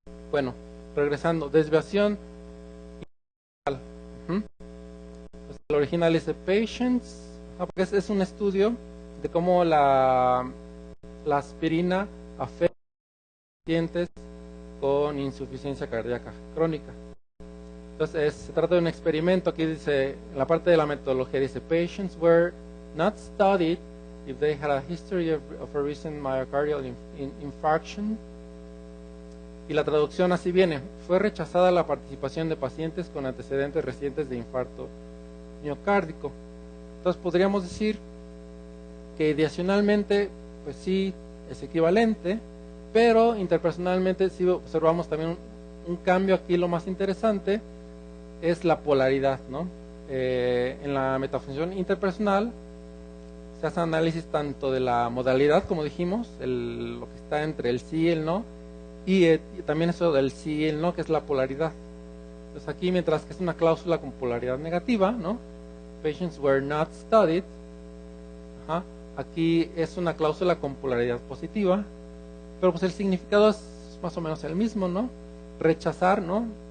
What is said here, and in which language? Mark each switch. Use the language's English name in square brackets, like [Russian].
[Spanish] Bueno, regresando, desviación pues el original dice patience, porque es un estudio de cómo la aspirina afecta a pacientes con insuficiencia cardíaca crónica. Entonces se trata de un experimento. Aquí dice, en la parte de la metodología dice, [English] patients were not studied if they had a history of a recent myocardial infarction. [Spanish] Y la traducción así viene, fue rechazada la participación de pacientes con antecedentes recientes de infarto miocárdico. Entonces podríamos decir que ideacionalmente, pues sí, es equivalente, pero interpersonalmente sí observamos también un cambio. Aquí lo más interesante es la polaridad, ¿no? En la metafunción interpersonal se hace análisis tanto de la modalidad, como dijimos, lo que está entre el sí y el no, y también eso del sí y el no, que es la polaridad. Entonces aquí, mientras que es una cláusula con polaridad negativa, ¿no? [English] Patients were not studied. [Spanish] Ajá. Aquí es una cláusula con polaridad positiva, pero pues el significado es más o menos el mismo, ¿no? Rechazar, ¿no?